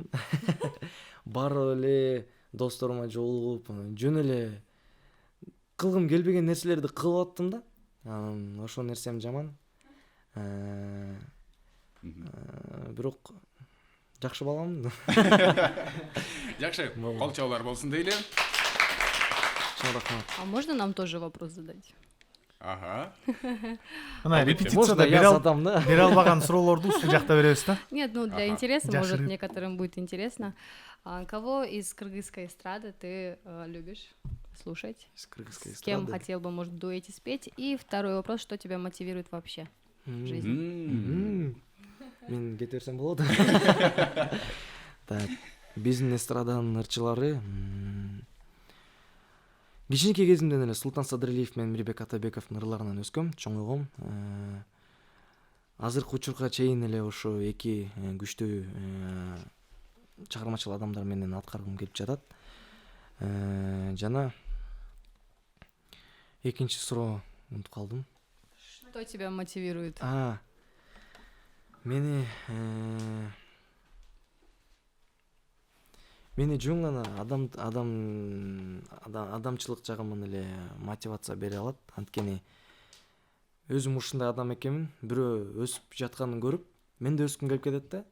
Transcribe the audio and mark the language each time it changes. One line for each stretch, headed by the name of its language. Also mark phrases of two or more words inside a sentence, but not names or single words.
Kyrgyz: Барып эле досторума жолугуп, жөн эле кылгым келбеген нерселерди кылып аттым да. Ошол нерсем жаман. Бирок жакшы баламын. Жакшы, кол чабуулар болсун дейли. Чоң рахмат.
Russian: А можно нам тоже вопрос задать? Ага.
Kyrgyz: Мына
Russian: Можно
Kyrgyz: репетицияда
Russian: я задам, да?
Kyrgyz: бере албаган суроолорду ушул жакта беребиз да.
Russian: Нет, ну для Ага. интереса, может,
Kyrgyz: Жакшырып.
Russian: некоторым будет интересно. Кого из кыргызской эстрады ты любишь слушать? Из кыргызской С кем эстрады. хотел бы, может, в дуэте спеть? И второй вопрос, что тебя мотивирует вообще в жизни?
Kyrgyz: Мен кете берсем болот. Так, биздин эстраданын ырчылары кичинекей кезимден эле Султан Садыралиев менен Мирбек Атабековдун ырларынан өскөм, чоңойгом. Азыркы учурга чейин эле ошо эки күчтүү чыгармачыл адамдар менен аткаргым келип жатат. Жана экинчи суроо унутуп калдым.
Russian: Что тебя мотивирует?
Kyrgyz: Мени жөн гана адамчылык жагымын эле мотивация бере алат. Анткени өзүм ушундай адам экенмин. Бирөө өсүп жатканын көрүп, мен да өскүм келип кетет да.